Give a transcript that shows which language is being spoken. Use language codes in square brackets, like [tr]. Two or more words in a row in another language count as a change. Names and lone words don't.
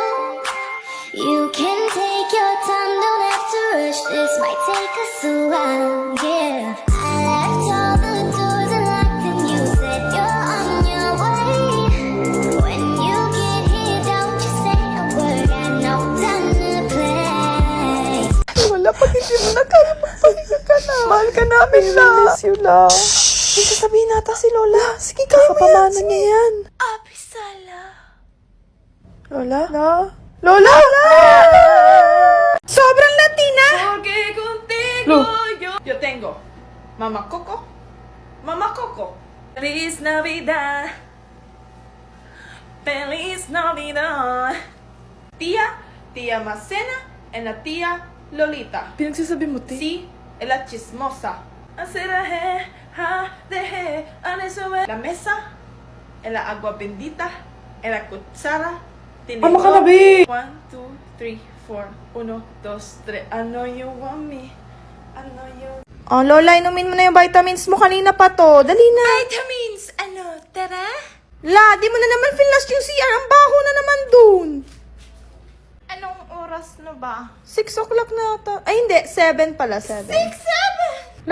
[en] You can take your time, don't have to rush, this might take us a while, yeah. I left all the doors unlocked and you said you're on your way. When you get here, don't you say a word, got no time to play. [tl] Wala, pag hindi mo na kaya magpahinga ka na. Mahal ka namin na. [en] Miss you [tl] lang. May sasabihin nata si Lola. Sige, kakapamana niya yan. Apisala. Lola? Lola? Sobrang Latina! [es] Porque contigo Lo. yo tengo Mama Coco. Mama Coco. Feliz Navidad. Feliz Navidad. Tía Macena and la tía Lolita. [tl] Pinagsasabi mo, te? [es] Sí, es la chismosa. La mesa, en la agua bendita, en la cuchara. [tl] Ano ka na, be? 1, 2, 3, 4. 1, 2, 3. [en] I know you want me. I know you. [tl] Oh, Lola, inumin mo na yung vitamins mo. Kanina pa to. Dali na. Vitamins, ano, tara? La, di mo na naman finish yung CR. Ang baho na naman dun. Anong oras na ba? 6 o'clock na ata. Ay, hindi. 7 pala. 7. 6, 7.